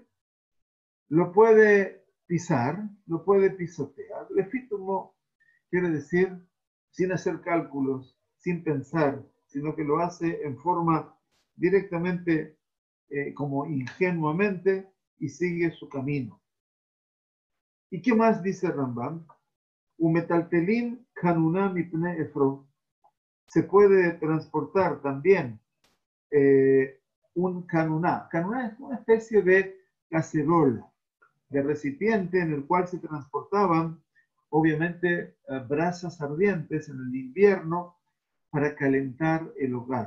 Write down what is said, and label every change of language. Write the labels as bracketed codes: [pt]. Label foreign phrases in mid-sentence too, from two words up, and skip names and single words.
[es] Lo puede pisar, lo puede pisotear. Lefitumo quiere decir sin hacer cálculos, sin pensar, sino que lo hace en forma directamente, como ingenuamente, y sigue su camino. ¿Y qué más dice Rambam? [he] ומטלטלים כנונא מפני אפרו. [es] Se puede transportar también un canuná. Canuná es una especie de cacerola, de recipiente en el cual se transportaban, obviamente, brasas ardientes en el invierno para calentar el hogar.